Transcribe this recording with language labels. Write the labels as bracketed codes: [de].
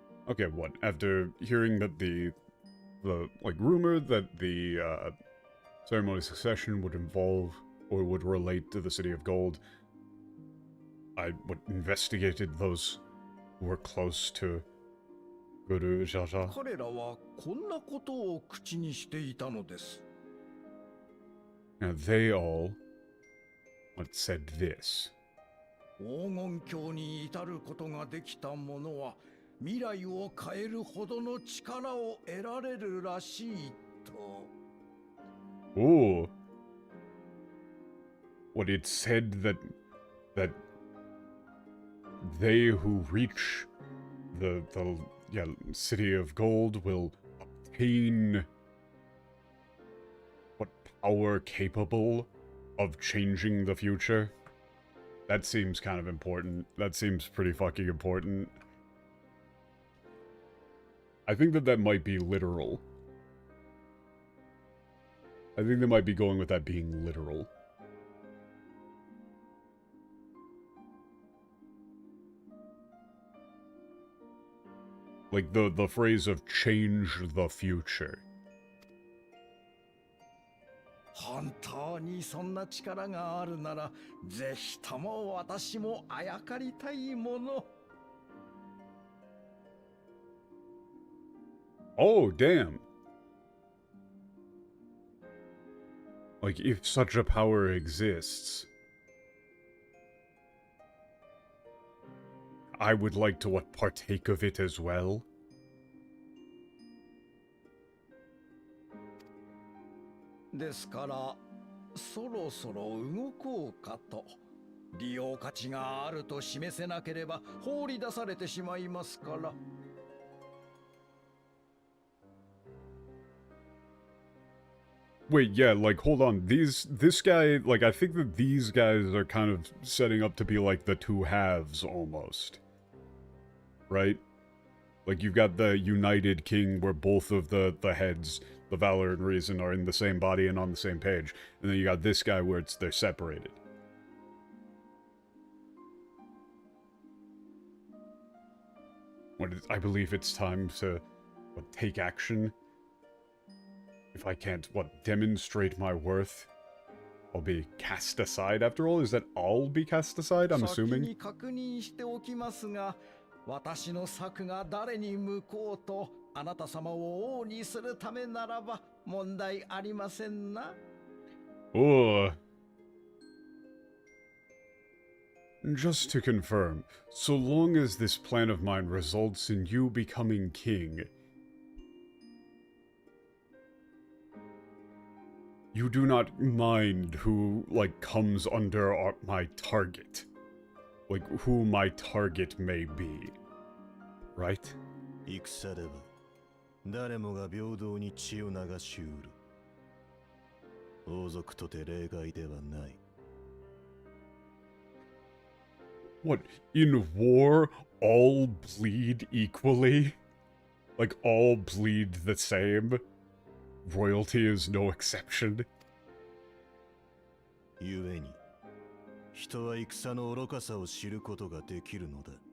[en] Okay, what? After hearing that the like rumor that the ceremony succession would involve or would relate to the City of Gold, I investigated those who were close to Guru Jaja. [ja] 彼らはこんなことを口にしていたのです。 [en] Now they all said this. [ja] 黄金鏡に至ることができた者は未来を変えるほどの力を得られるらしいと。 [en] Ooh. What it said that they who reach the City of Gold will obtain power capable of changing the future. That seems kind of important. That seems pretty fucking important. I think that might be literal. I think they might be going with that being literal. Like the phrase of change the future. [ja] 本当にそんな力があるなら、ぜひとも私もあやかりたいもの。 [en] Oh, damn. Like, if such a power exists, I would like to partake of it as well. [ja] ですから、そろそろ動こうかと。利用価値があると示せなければ放り出されてしまいますから。 [en] Wait, yeah, like, hold on. This guy, like, I think that these guys are kind of setting up to be, like, the two halves, almost. Right? Like, you've got the United King, where both of the heads, the Valor and Reason, are in the same body and on the same page. And then you got this guy where they're separated. I believe it's time to, take action. If I can't, demonstrate my worth, I'll be cast aside. After all, is that I'll be cast aside? I'm assuming. [ja] 先に確認しておきますが、私の策が誰に向こうと、あなた様を王にするためならば問題ありませんな。 [en] Ugh. Just to confirm, so long as this plan of mine results in you becoming king, you do not mind who, comes under my target. Like, who my target may be. Right? [ja] 戦では誰もが平等に血を流しうる。王族とて例外ではない。 [en] What, in war, all bleed equally? Like, all bleed the same? Royalty is no exception? [ja] 故に、人は戦の愚かさを知ることができるのだ。